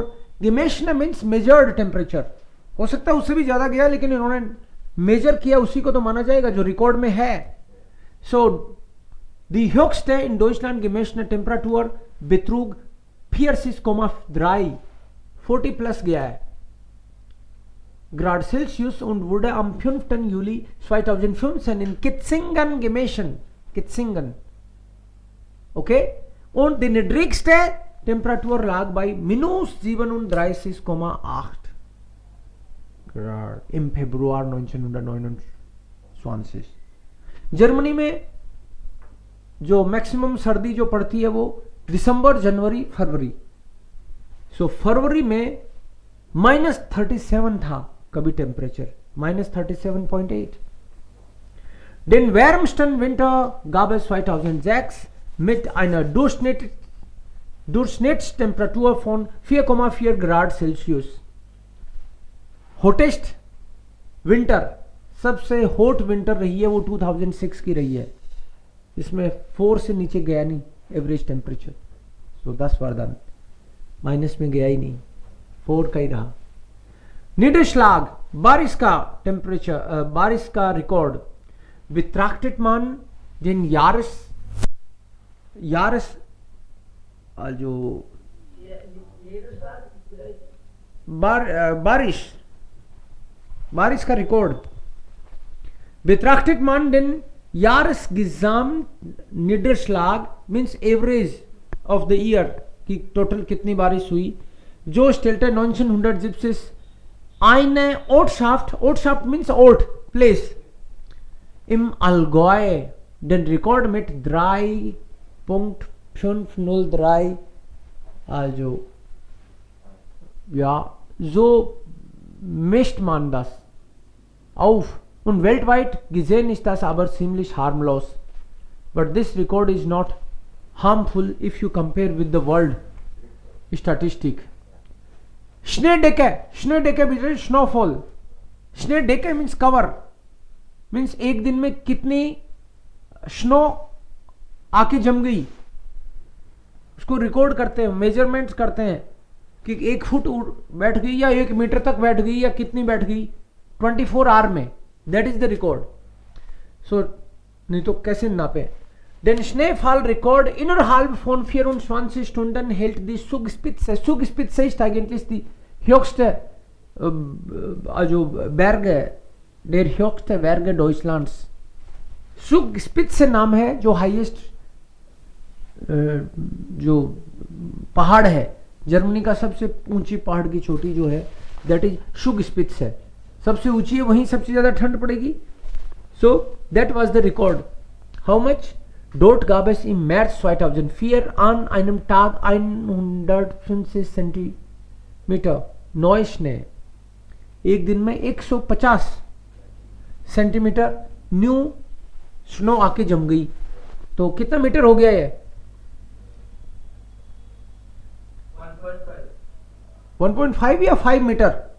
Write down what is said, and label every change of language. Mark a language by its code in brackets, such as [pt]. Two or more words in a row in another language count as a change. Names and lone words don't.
[en] gemessen means measured temperature. [hi] हो सकता है उससे भी ज्यादा गया, लेकिन इन्होंने मेजर किया, उसी को तो माना जाएगा जो रिकॉर्ड में है. [de] so die höchste in Deutschland gemessene टेम्परेचर betrug 40,3 40 [hi] प्लस गया है [de] Grad Celsius und wurde am 5. Juli 2015 in Kitzingen gemessen. Kitzingen. Okay? Und die niedrigste Temperatur lag bei minus 37,8 Grad im Februar 1929. [hi] जर्मनी में जो मैक्सिमम सर्दी जो पड़ती है वो दिसंबर, जनवरी, फरवरी. सो फरवरी में -37 था कभी टेम्परेचर, -37,8. [de] Den wärmsten Winter gab es 2006 mit einer Durchschnittstemperatur von 4,4 Grad Celsius. [en] hottest winter, [hi] सबसे [en] hot winter [hi] रही है वो 2006 की रही है. इसमें 4 से नीचे गया नहीं [en] average temperature. [hi] सो 10 वरदान माइनस में गया ही नहीं, 4 का ही रहा. Niederschlag, बारिश का टेम्परेचर, बारिश का रिकॉर्ड. [de] Betrachtet man den Jahres [hi] जो बारिश का रिकॉर्ड. [de] Betrachtet man den Jahresgesamtniederschlag [en] means average of the year [hi] की टोटल कितनी बारिश हुई. [de] जो stellte 1970 eine Ortschaft [en] means Ort place [de] im Allgäu den Rekord mit 3.503, also ja, so misst man das auf. Und weltweit gesehen ist das aber ziemlich harmlos. [en] But this record is not harmful if you compare with the world statistic. Schneedecke means snowfall. Schneedecke means cover. [hi] मीन्स एक दिन में कितनी स्नो आके जम गई, उसको रिकॉर्ड करते हैं, मेजरमेंट्स करते हैं कि 1 फुट बैठ गई या 1 मीटर तक बैठ गई या कितनी बैठ गई 24 आवर में. [en] that is the record. [hi] सो नहीं तो कैसे नापे. [de] Den Schneefallrekord innerhalb von 24 Stunden hält die Zugspitze. Zugspitze ist eigentlich die höchste, also Berge, der höchste Berge Deutschlands. [hi] Zugspitze नाम है जो हाईएस्ट जो पहाड़ है, जर्मनी का सबसे ऊंची पहाड़ की चोटी जो है, [en] that is [hi] Zugspitze है, सबसे ऊंची है, वहीं सबसे ज्यादा ठंड पड़ेगी. [en] so that was the record. how much? [de] Dort gab es im März 2004 an einem Tag 150 Zentimeter Neuschnee. [hi] एक दिन में 150 सेंटीमीटर [en] new snow [hi] आके जम गई. तो कितना मीटर हो गया ये? 1.5 या 5 मीटर?